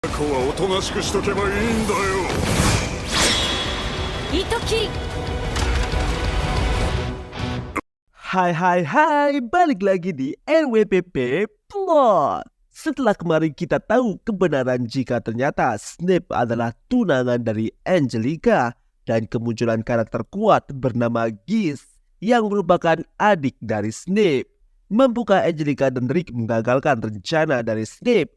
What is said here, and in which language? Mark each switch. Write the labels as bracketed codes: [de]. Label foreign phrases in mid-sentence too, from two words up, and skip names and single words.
[ja] 子はおとなしくしとけばいいんだよ。糸切り [id] Hai, balik lagi di NWPP Plot. Setelah kemarin kita tahu kebenaran jika ternyata Snape adalah tunangan dari Angelica dan kemunculan karakter kuat bernama Gish yang merupakan adik dari Snape, membuka Angelica dan Rick menggagalkan rencana dari Snape.